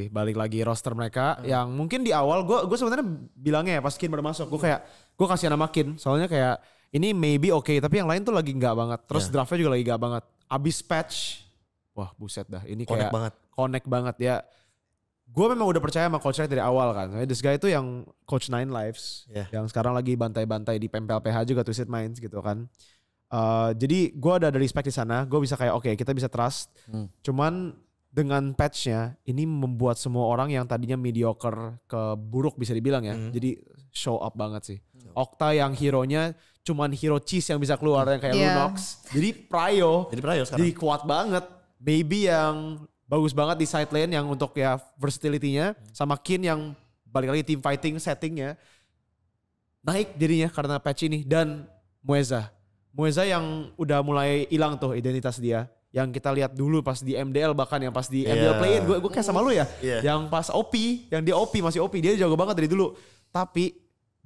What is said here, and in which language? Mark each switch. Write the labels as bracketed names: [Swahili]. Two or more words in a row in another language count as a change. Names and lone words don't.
[Indonesian] Balik lagi roster mereka yang mungkin di awal gue sebenarnya bilangnya ya pas Kin baru masuk gue kasih nama Kin soalnya kayak ini maybe oke, tapi yang lain tuh lagi nggak banget. Terus draftnya juga lagi nggak banget. Abis patch, wah buset dah ini kayak connect banget ya. Gue memang udah percaya sama coachnya dari awal kan. [English] This guy [Indonesian] itu yang coach 9 Lives yang sekarang lagi bantai-bantai di Pempel PH juga Twisted Minds gitu kan. Jadi gue ada respect di sana, gue bisa kayak oke, kita bisa trust. Cuman dengan patchnya ini membuat semua orang yang tadinya mediocre ke buruk bisa dibilang ya. Jadi [English] show up [Indonesian] banget sih. Okta yang hero-nya cuman hero cheese yang bisa keluar yang kayak Lunox. Jadi Pryo sekarang. jadi kuat banget. Baby yang bagus banget di [English] side lane [Indonesian] yang untuk ya versatility-nya. Sama Kin yang balik lagi [English] team fighting [Indonesian] settingnya naik jadinya karena patch ini. Dan Mueza yang udah mulai hilang tuh identitas dia. Yang kita lihat dulu pas di MDL bahkan yang pas di MDL play-in. Gue kayak sama lu ya. Yang pas OP, yang dia OP masih OP. Dia jago banget dari dulu.